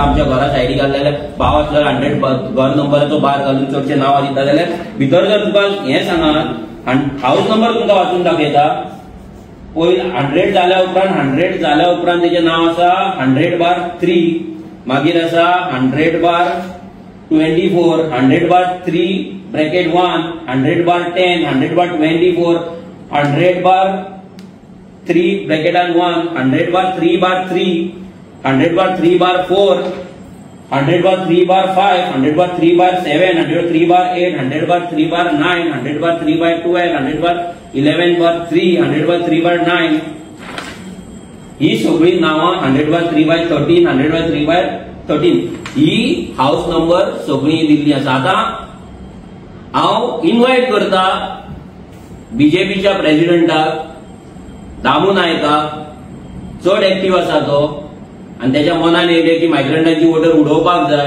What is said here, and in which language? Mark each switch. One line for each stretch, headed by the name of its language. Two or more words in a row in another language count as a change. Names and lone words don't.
Konkani: आमच्या घरा सायडीक घातलेले भाव आसल्यार 100 घर नंबराचो बार घालून चडशे नांवां दिता जाल्यार भितर जर तुका हें सांगात
English: house number
Konkani: तुमकां वाचून दाखयता. पयलीं 100 जाल्या उपरांत तेजें नांव आसा 100 बार 3, मागीर आसा 100 बार 24, 100 बार 3 ब्रॅकेट 1, 100 बार 10, 100 बार 24, 100 बार 3 ब्रॅकेटान 1, 100 बार 3 बार 3, 100 बार 3 बार 4, 100 बार 3 बार 5, 100 बार 3 बार 7, 100 3 बार 8, 100 बार 3 बार 9, 100 बार 3 बार 12, 100 बार 11 बार 3, 100 बार 3 बार 9, ही सगळी नावां 100/3/13 100/3/13 ही
English: house number
Konkani: सगळी दिल्ली आसा. आता हांव इन्व्हाइट करता बीजेपीच्या प्रेसिडेंटाक दामू नायकाक, चड एक्टिव्ह आसा तो आणि त्याच्या मनान येयले की मायग्रंटांची वोटर उडोवपाक जाय.